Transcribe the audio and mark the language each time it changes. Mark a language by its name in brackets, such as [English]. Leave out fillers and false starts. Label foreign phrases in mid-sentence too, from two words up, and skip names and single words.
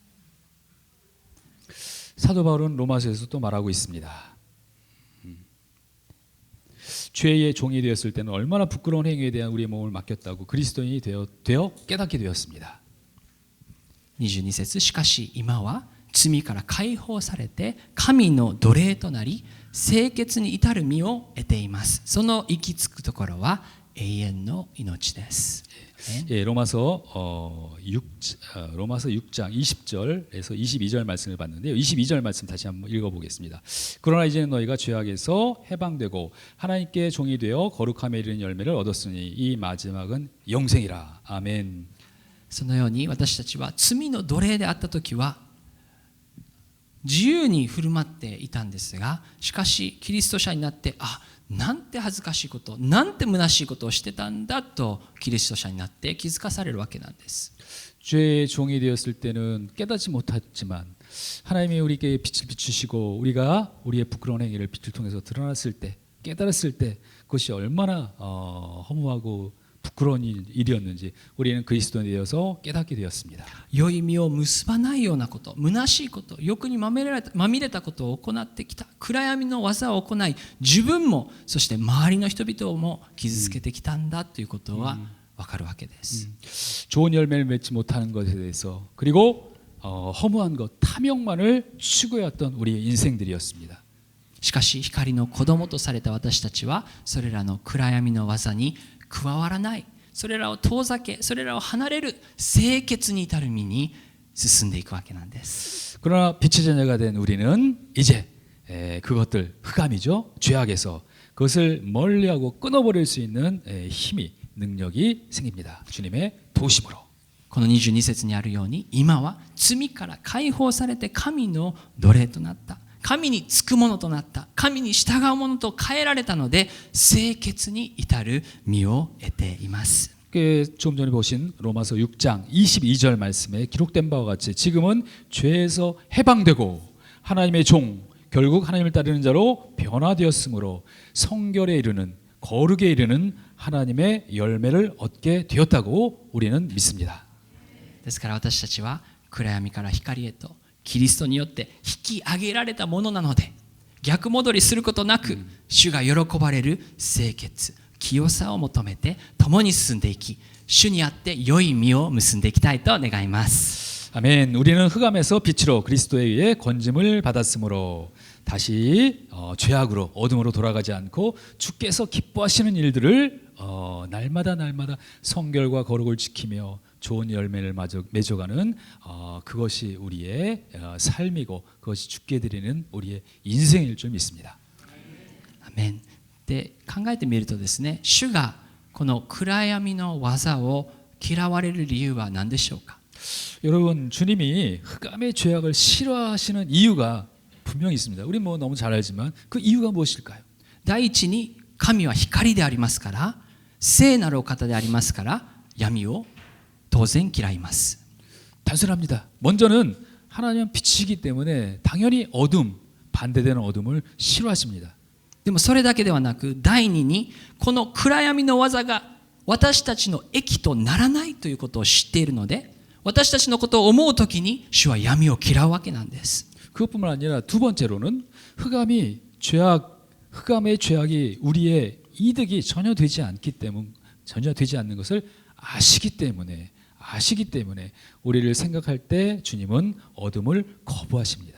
[Korean] 사도 바울은 로마서에서 또 말하고 있습니다. 죄의 종이 되었을 때는 얼마나 부끄러운 행위에 대한 우리의 몸을 맡겼다고 그리스도인이 되어 깨닫게 되었습니다. [Japanese] 22 節、しかし今は罪から解放されて神の奴隷となり清潔に至る身を得ています。その行き着くところは永遠の命です。 [Korean] 예, 로마서 6장 20절에서 22절 말씀을 봤는데요. 22절 말씀 다시 한번 읽어보겠습니다. 그러나 이제는 너희가 죄악에서 해방되고 하나님께 종이 되어 거룩함에 이르는 열매를 얻었으니 이 마지막은 영생이라. 아멘. [Japanese] そのように私たちは罪の奴隷であった時は自由に振る舞っていたんですが、しかしキリスト者になってなんて恥ずかしいこと、なんて虚しいことをしてたんだとキリスト者になって気づかされるわけなんです。 [Korean] 죄의 종이 되었을 때는 깨닫지 못했지만 하나님이 우리에게 빛을 비추시고 우리가 우리의 부끄러운 행위를 빛을 통해서 드러났을 때 깨달았을 때 그것이 얼마나 허무하고 부끄러운 일이었는지 우리는 그리스도인이 되어서 깨닫게 되었습니다. [Japanese] 良い実を結ばないようなこと、虚しいこと、欲にまみれたことを行ってきた、暗闇の技を行い、自分もそして周りの人々も傷つけてきたんだということは分かるわけです。 [Korean] 좋은 열매를 맺지 못하는 것에 대해서 그리고 허무한 것, 탐욕만을 추구해왔던 우리의 인생들이었습니다. [Japanese] しかし光の子供とされた私たちはそれらの暗闇の技に加わらない、それらを遠ざけ、それらを離れる清潔に至る身に進んでいくわけなんです。 [Korean] 그러나 빛의 자녀가 된 우리는 이제 그것들 흑암이죠. 죄악에서 그것을 멀리하고 끊어버릴 수 있는 힘이 능력이 생깁니다. 주님의 도우심으로. [Japanese] この22節にあるように今は罪から解放されて神の奴隷となった、神につくものとなった、神に従うものと変えられたので清潔に至る身を得ています。 [Korean] 조금 전에 보신 로마서 6장 22절 말씀에 기록된 바와 같이 지금은 죄에서 해방되고 하나님의 종, 결국 하나님을 따르는 자로 변화되었으므로 성결에 이르는, 거룩에 이르는 하나님의 열매를 얻게 되었다고 우리는 믿습니다. [Japanese] ですから私たちは暗闇から光へとキリストによって引き上げられたものなので、逆戻りすることなく主が喜ばれる清潔、清さを求めて共に進んでいき、主にあって良い実を結んでいきたいと願います。 [Korean] 아멘. 우리는 흑암에서 빛으로 그리스도에 의해 건짐을 받았으므로 다시 죄악으로 어둠으로 돌아가지 않고 주께서 기뻐하시는 일들을 날마다 성결과 거룩을 지키며 좋은 열매를 맺어가는 그것이 우리의 삶이고 그것이 주께 드리는 우리의 인생일 줄 믿습니다. 아멘. [Japanese] で考えてみるとですね、主がこの暗闇の技を嫌われる理由は何でしょうか。 [Korean] 여러분, 주님이 흑암의 죄악을 싫어하시는 이유가 분명히 있습니다. 우리 뭐 너무 잘 알지만 그 이유가 무엇일까요? [Japanese] 第一に神は光でありますから、聖なるお方でありますから闇を当然嫌います。 [Korean] 단순합니다. 먼저는 하나님은 빛이기 때문에 당연히 어둠, 반대되는 어둠을 싫어하십니다. [Japanese] でもそれだけではなく、第二にこの暗闇の技が私たちの益とならないということを知っているので、 私たちのことを思うときに主は闇を嫌うわけなんです。 [Korean] 그것뿐만 아니라 두 번째로는 흑암의 죄악이 우리의 이득이 전혀 되지 않는 것을 아시기 때문에 우리를 생각할 때 주님은 어둠을 거부하십니다.